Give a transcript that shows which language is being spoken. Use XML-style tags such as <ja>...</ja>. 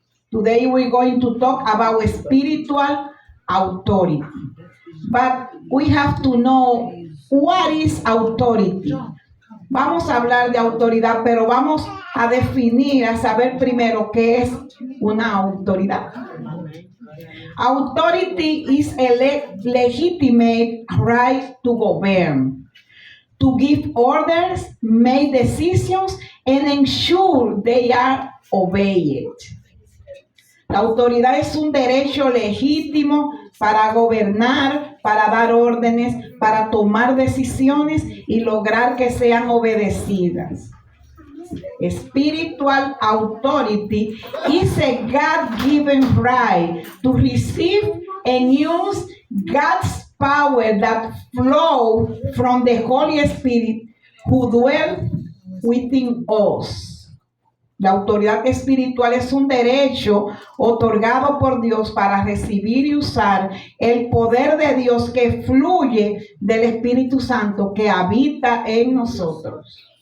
<en>Today we're going to talk about spiritual authority. But we have to know what is authority.</en> <es>Vamos a hablar de autoridad, pero vamos a definir, a saber primero qué es una autoridad.</es> <en>Authority is a legitimate right to govern, to give orders, make decisions, and ensure they are obeyed.</en> <es>La autoridad es un derecho legítimo para gobernar, para dar órdenes, para tomar decisiones y lograr que sean obedecidas.</es> <en>Spiritual authority is a God-given right to receive and use God's power that flows from the Holy Spirit who dwells within us.</en> <es>La autoridad espiritual es un derecho otorgado por Dios para recibir y usar el poder de Dios que fluye del Espíritu Santo que habita en nosotros.</es>